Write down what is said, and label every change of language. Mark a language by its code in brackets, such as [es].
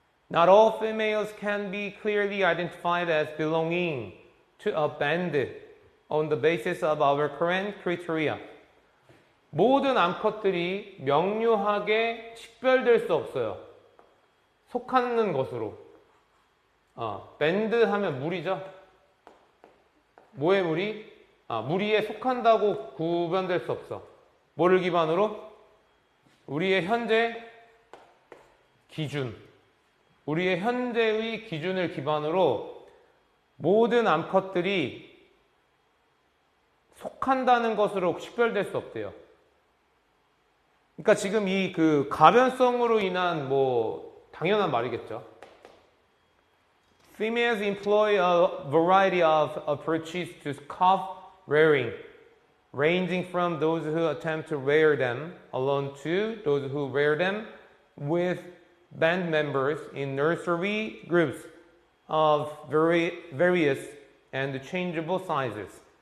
[en] Not all females can be clearly identified as belonging to a band on the basis of our current criteria. [ko] 모든 암컷들이 명료하게 식별될 수 없어요. 속하는 것으로. 밴드 하면 무리죠. 뭐의 무리? 무리에 속한다고 구분될 수 없어. 뭐를 기반으로? 우리의 현재 기준. 우리의 현재의 기준을 기반으로 모든 암컷들이 속한다는 것으로 식별될 수 없대요. 그러니까 지금 이 그 가변성으로 인한 뭐 당연한 말이겠죠. [en] Females employ a variety of approaches to calf rearing, ranging from those who attempt to rear them alone to those who rear them with band members in nursery groups of various and changeable sizes.